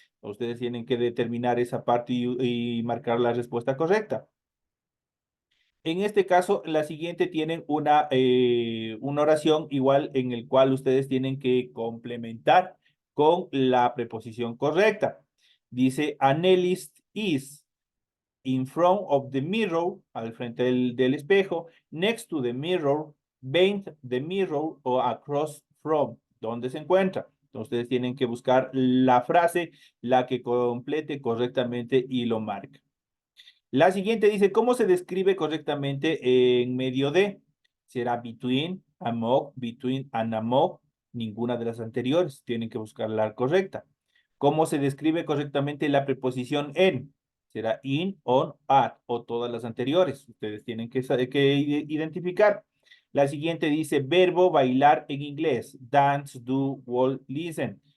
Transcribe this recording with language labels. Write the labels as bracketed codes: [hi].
[es] Ustedes tienen que determinar esa parte y marcar la respuesta correcta. En este caso, la siguiente tienen una oración igual en el cual ustedes tienen que complementar con la preposición correcta. [en] Dice: Annelist is in front of the mirror, [es] al frente del espejo, [en] next to the mirror, behind the mirror o across from. [es] ¿Dónde se encuentra? Entonces, ustedes tienen que buscar la frase, la que complete correctamente y lo marca. La siguiente dice: ¿cómo se describe correctamente en medio de? ¿Será between, among, between and among? Ninguna de las anteriores. Tienen que buscar la correcta. ¿Cómo se describe correctamente la preposición en? ¿Será in, on, at o todas las anteriores? Ustedes tienen que identificar. La siguiente dice: verbo bailar en inglés. Dance, do, walk, listen.